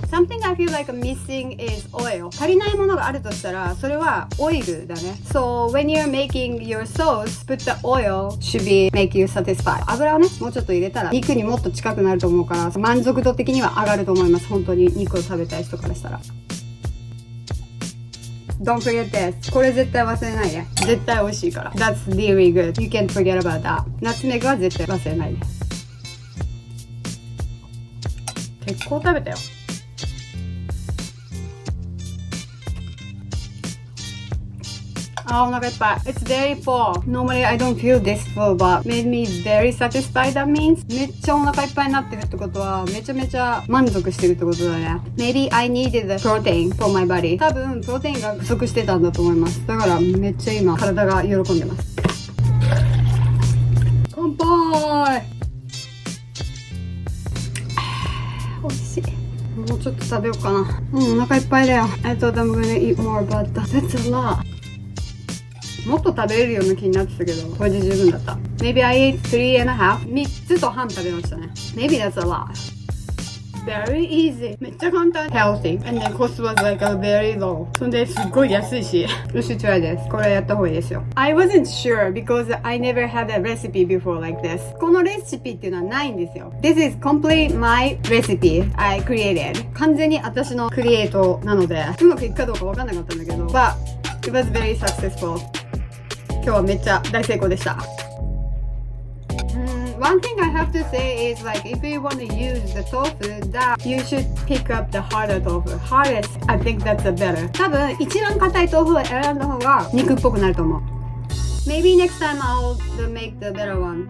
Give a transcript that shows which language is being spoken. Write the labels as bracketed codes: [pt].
[en] Something I feel like missing is oil. [ja] 足りないものがあるとしたら、それはオイルだね。 [en] So when you're making your sauce, put the oil should be make you satisfied. [ja] 油をね、もうちょっと入れたら肉にもっと近くなると思うから、満足度的には上がると思います。本当に肉を食べたい人からしたら。 [en] Don't forget this. [ja] これ絶対忘れないで。絶対美味しいから。 [en] That's really good. You can't forget about that. [ja] ナツメグは絶対忘れないで。結構食べたよ。お腹いっぱい。 [en] It's very full. Normally I don't feel this full, but made me very satisfied. That means [ja] めっちゃお腹いっぱいになってるってことはめちゃめちゃ満足してるってことだね。 [en] Maybe I needed the protein for my body. [ja] 多分プロテインが不足してたんだと思います。だからめっちゃ今体が喜んでます。乾杯。美味しい。もうちょっと食べようかな。お腹いっぱいだよ。 [en] I thought I'm gonna eat more, but that's a lot. [ja] もっと食べれるような気になってたけど、これで十分だった。 [en] Maybe I ate 3.5. [ja] 3つと半食べましたね。 [en] Maybe that's a lot. Very easy. [ja] めっちゃ簡単。 [en] Healthy. And then cost was like a very low. [ja] そんですっごい安いし。 [en] You should try this. [ja] これやった方がいいですよ。 [en] I wasn't sure because I never had a recipe before like this. [ja] このレシピっていうのはないんですよ。 [en] This is complete my recipe I created. [ja] 完全に私のクリエイトなので、うまくいくかどうかわかんなかったんだけど、 [en] But it was very successful. [ja] 今日はめっちゃ大成功でした。 [en] One thing I have to say is like if you want to use the tofu, that you should pick up the harder tofu. Hardest, I think that's a better. [ja] 多分一番硬い豆腐を選んだ方が肉っぽくなると思う。 [en] Maybe next time I'll make the better one.